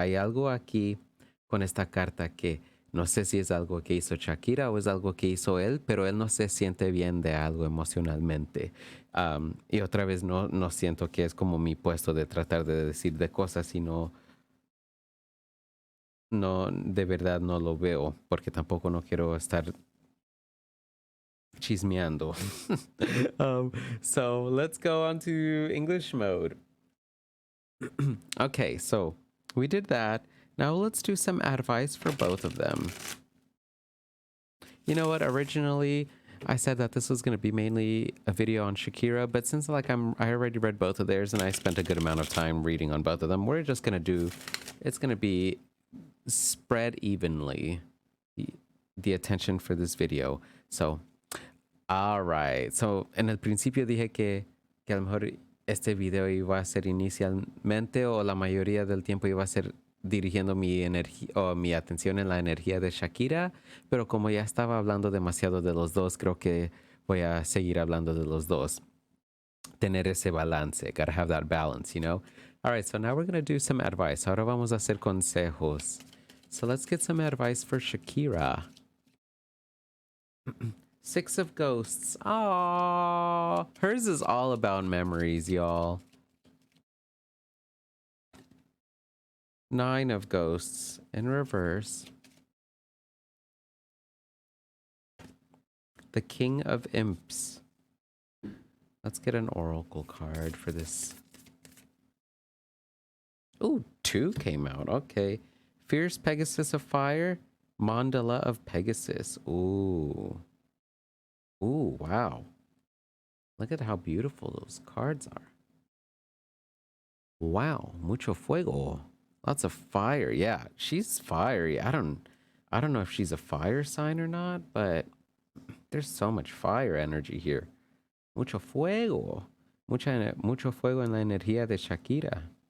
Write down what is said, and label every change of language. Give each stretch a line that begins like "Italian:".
Spanish: Hay algo aquí con esta carta que no sé si es algo que hizo Shakira o es algo que hizo él, pero él no se siente bien de algo emocionalmente. Y otra vez no siento que es como mi puesto de tratar de decir de cosas, sino no, de verdad no lo veo, porque tampoco no quiero estar chismeando.
English: So let's go on to English mode. Okay, so we did that. Now let's do some advice for both of them. You know what? Originally, I said that this was going to be mainly a video on Shakira, but since I already read both of theirs and I spent a good amount of time reading on both of them, we're just going to it's going to be spread evenly the, the attention for this video. So, all right.
Spanish: So, en el principio dije que a lo mejor este video iba a ser inicialmente o la mayoría del tiempo iba a ser dirigiendo mi energía o mi atención en la energía de Shakira, pero como ya estaba hablando demasiado de los dos, creo que voy a seguir hablando de los dos. Tener ese balance.
English: Gotta have that balance, you know? All right, so now we're going to do some advice.
Spanish: Ahora vamos a hacer consejos.
English: So let's get some advice for Shakira. Six of Ghosts. Aww. Hers is all about memories, y'all. Nine of Ghosts in reverse. The King of Imps. Let's get an oracle card for this Ooh, two came out. Okay. Fierce Pegasus of Fire, Mandala of Pegasus. Ooh. Ooh, wow. Look at how beautiful those cards are. Wow,
Spanish: mucho fuego.
English: Lots of fire. Yeah, she's fiery. I don't know if she's a fire sign or not, but there's so much fire energy here.
Spanish: Mucho fuego. Mucho fuego en la energía de Shakira.